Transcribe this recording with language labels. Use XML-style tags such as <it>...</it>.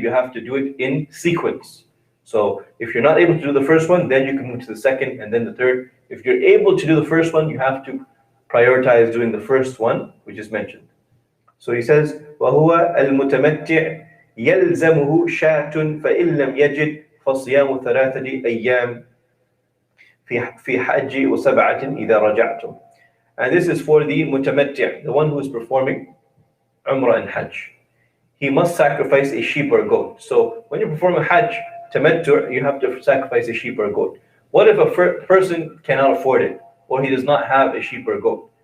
<en>You have to do it in sequence. So if you're not able to do the first one, then you can move to the second and then the third. If you're able to do the first one, you have to prioritize doing the first one, which is mentioned. So he says,</en> <ar>وَهُوَ الْمُتَمَتِّعِ يَلْزَمُهُ شَاةٌ فَإِن لَمْ يَجِدْ فَصِيَامُ ثَلَاثَةِ أَيَّامٍ في حج وسبعة إذا رجعتم.</ar> <en>And this is for the mutamatti', the one who is performing Umrah and Hajj. He must sacrifice a sheep or a goat. So when you perform a Hajj, tamattu', you have to sacrifice a sheep or a goat. What if a person cannot afford it, or he does not have a sheep or a goat?</en>